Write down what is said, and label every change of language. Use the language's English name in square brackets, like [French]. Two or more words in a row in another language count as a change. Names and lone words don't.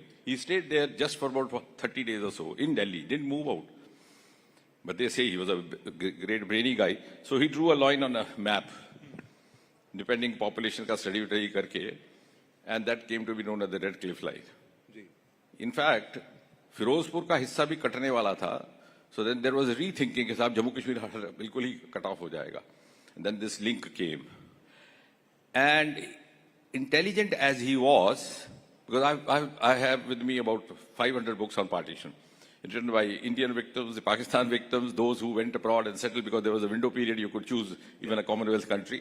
[English] He stayed there just for about 30 days or so in Delhi, didn't move out. But they say he was a great brainy guy. So he drew a line on a map, depending population [Hindi] का स्टडी करके, [English] and that came to be known as the Redcliffe line. In fact, [Hindi] फ़िरोज़पुर का हिस्सा भी कटने वाला था. [English] So then there was a rethinking [Hindi] कि साहब जम्मू कश्मीर बिल्कुल ही [English] cut off [Hindi] हो जाएगा. [English] And then this link came. And intelligent as he was, because I have with me about 500 books on partition, written by Indian victims, the Pakistan victims, those who went abroad and settled because there was a window period you could choose even a Commonwealth country.